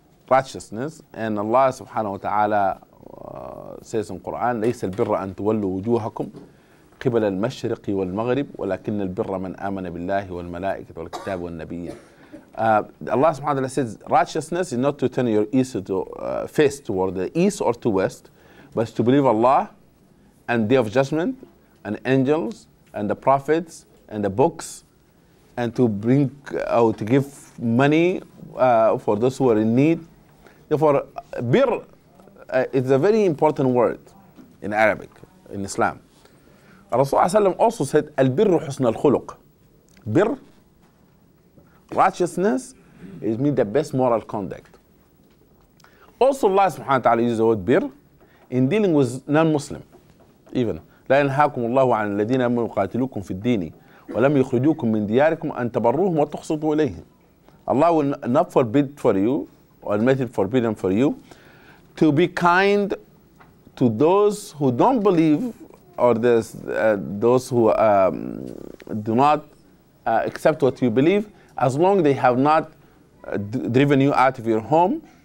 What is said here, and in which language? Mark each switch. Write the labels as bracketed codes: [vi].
[en] Righteousness, and Allah subhanahu wa ta'ala says in Qur'an, [ar] ليس البر أن تولوا وجوهكم قبل المشرق والمغرب ولكن البر من آمن بالله والملائكة والكتاب والنبيين. [en] Allah subhanahu wa ta'ala says righteousness is not to turn your face toward the east or to west, but to believe Allah and Day of Judgment and angels and the prophets and the books, and to bring to give money for those who are in need. Therefore, bir is a very important word in Arabic, in Islam. Rasulullah also said, [ar] al-birru husn al-khuluq. [en] Bir, righteousness, it means the best moral conduct. Also, Allah subhanahu wa ta'ala uses the word bir in dealing with non-Muslim. [ar] Even, لا ينهاكم الله عن الذين لم يقاتلوكم في الدين ولم يخرجوكم من دياركم أن تبروهم وتقسطوا إليهم. [en] Allah will not forbid for you, or make it forbidden for you, to be kind to those who don't believe, or those who do not accept what you believe, as long as they have not driven you out of your home.